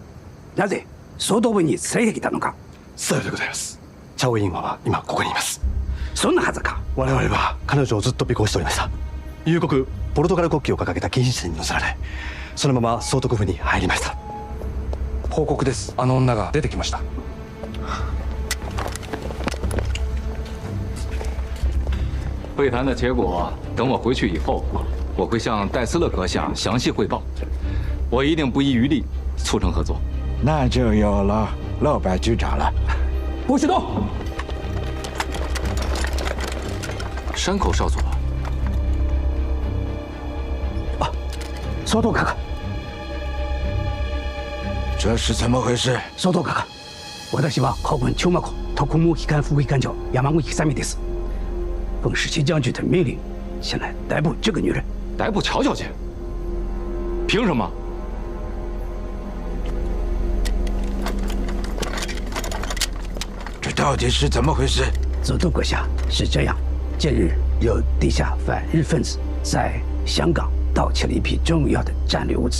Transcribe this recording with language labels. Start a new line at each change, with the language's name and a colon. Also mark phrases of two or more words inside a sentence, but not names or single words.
Japanese: なぜ総督部に連れてきたのか。さようでございます。チャオインは今ここにいます。そんなはずか。我々は彼女をずっと尾行しておりました。夕刻ポルトガル国旗を掲げた禁止線に乗せられ、そのまま総督府に入りました。報告です。あの女が出てきました。
Chinese: 会谈的结果，等我回去以后，我会向戴斯勒阁下详细汇报。我一定不遗余力促成合作。那就有了老白局长了。不许动！
Japanese: 山口少佐。啊，総督閣下。
Chinese: 这是怎么回事？
Japanese: 総督閣下，私は海軍中幕特務機関副機関長山口久美です。
Chinese: 奉十七将军的命令，前来逮捕这个女人。逮捕乔小姐？凭什么？这到底是怎么回事？总督阁下，是这样：近日有地下反日分子在香港盗窃了一批重要的战略物资。